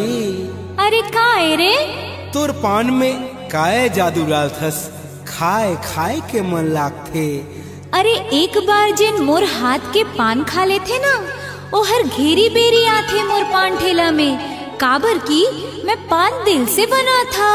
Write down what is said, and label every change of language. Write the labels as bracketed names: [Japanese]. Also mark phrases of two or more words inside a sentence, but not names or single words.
[Chhattisgarhi] अरे काहे रे? तोर पान में काय जादू डाल थस, खाए खाए के मन लागथे। अरे एक बार जिन मोर हाथ के पान खा लेथे ना, ओ हर घेरी बेरी आथे मोर पान ठेला में। काबर की मैं पान दिल से बना था।